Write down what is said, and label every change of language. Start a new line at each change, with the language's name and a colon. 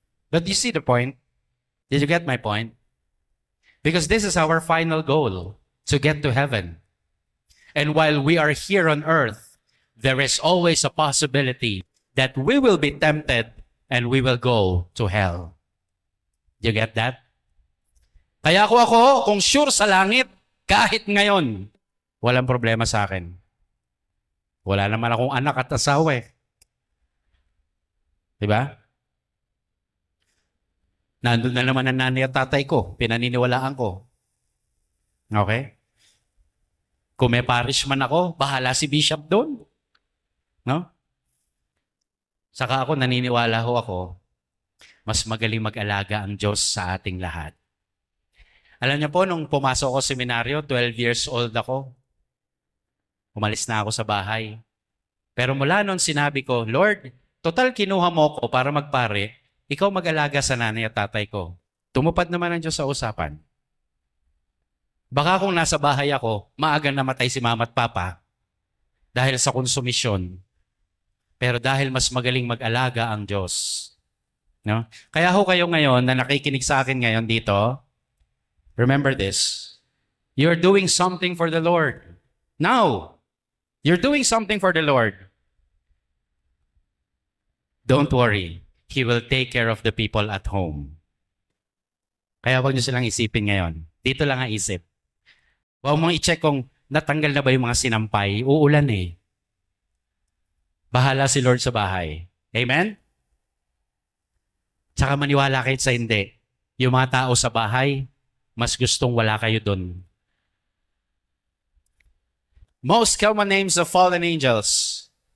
English: But you see the point? Did you get my point? Because this is our final goal, to get to heaven. And while we are here on earth, there is always a possibility that we will be tempted and we will go to hell. You get that?
Filipino: Kaya ako, kung sure sa langit, kahit ngayon, walang problema sa akin. Wala naman akong anak at asawa eh. Diba? Nandun na naman ang nanay at tatay ko, pinaniniwalaan ko. Okay? Kung may parish man ako, bahala si bishop doon. No? Saka ako, naniniwala ho ako, mas magaling mag-alaga ang Diyos sa ating lahat. Alam niyo po, nung pumasok ako sa seminaryo, 12 years old ako. Umalis na ako sa bahay. Pero mula noon sinabi ko, Lord, total kinuha mo ko para magpare, ikaw mag-alaga sa nanay at tatay ko. Tumupad naman ang Diyos sa usapan. Baka kung nasa bahay ako, maaga namatay si mama at papa dahil sa konsumisyon. Pero dahil mas magaling mag-alaga ang Diyos. No? Kaya ho kayo ngayon na nakikinig sa akin ngayon dito,
English: remember this. You're doing something for the Lord. Now, you're doing something for the Lord. Don't worry. He will take care of the people at home.
Filipino: Kaya huwag nyo silang isipin ngayon. Dito lang ang isip. Huwag mong i-check kung natanggal na ba yung mga sinampay. Uulan eh. Bahala si Lord sa bahay. Amen? Tsaka maniwala kayo sa hindi. Yung mga tao sa bahay, mas gustong wala kayo dun.
English: Most common names of fallen angels.